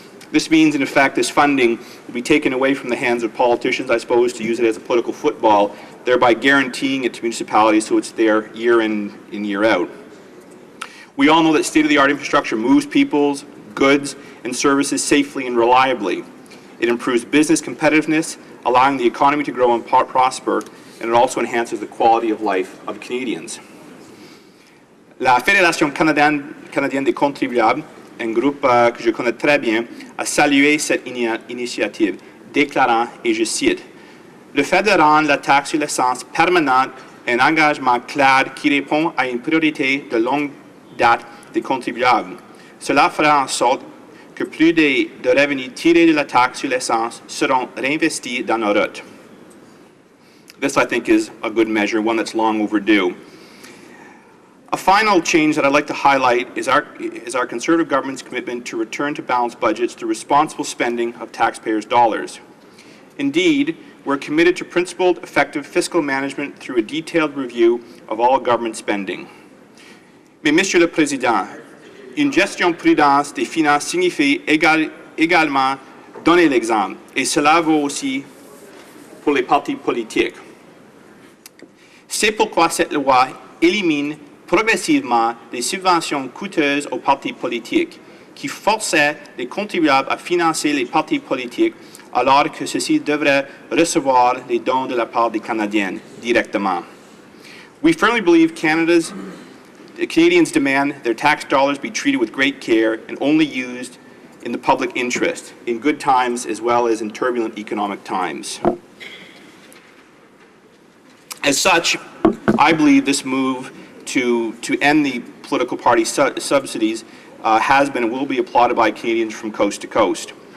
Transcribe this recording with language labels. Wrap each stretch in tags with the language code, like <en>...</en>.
<en>This means, in effect, this funding will be taken away from the hands of politicians, I suppose, to use it as a political football, thereby guaranteeing it to municipalities so it's there year in and year out. We all know that state-of-the-art infrastructure moves people's goods and services safely and reliably. It improves business competitiveness, allowing the economy to grow and prosper, and it also enhances the quality of life of Canadians.</en> <fr>La Fédération canadienne des contribuables, un groupe que je connais très bien, a salué cette initiative, déclarant, et je cite, « Le fait de rendre la taxe sur l'essence permanente un engagement clair qui répond à une priorité de longue date des contribuables. Cela fera en sorte que plus de revenus tirés de la taxe sur l'essence seront réinvestis dans nos routes. »</fr> <en>This, I think, is a good measure, one that's long overdue. A final change that I'd like to highlight is our Conservative government's commitment to return to balanced budgets through responsible spending of taxpayers' dollars. Indeed, we're committed to principled, effective fiscal management through a detailed review of all government spending.</en> <fr>Mais, Monsieur le Président, une gestion prudente des finances signifie également donner l'exemple, et cela vaut aussi pour les partis politiques. C'est pourquoi cette loi élimine progressivement les subventions coûteuses aux partis politiques, qui forçaient les contribuables à financer les partis politiques alors que ceux-ci devraient recevoir les dons de la part des Canadiens directement.</fr> <en>We firmly believe Canadians demand their tax dollars be treated with great care and only used in the public interest, in good times as well as in turbulent economic times. As such, I believe this move to end the political party subsidies has been and will be applauded by Canadians from coast to coast.</en>